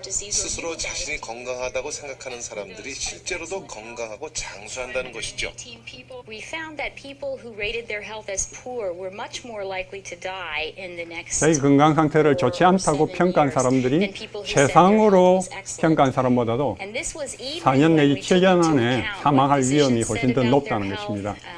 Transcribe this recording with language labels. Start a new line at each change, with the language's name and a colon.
Korean: 스스로 자신이 건강하다고 생각하는 사람들이 실제로도 건강하고 장수한다는 것이죠.
English: We found that people who rated their health as poor were much more likely to die in the next
Korean: 자기 건강 상태를 좋지 않다고 평가한 사람들이 최상으로 평가한 사람보다도 4년 내지 7년 안에 사망할 위험이 훨씬 더 높다는 것입니다.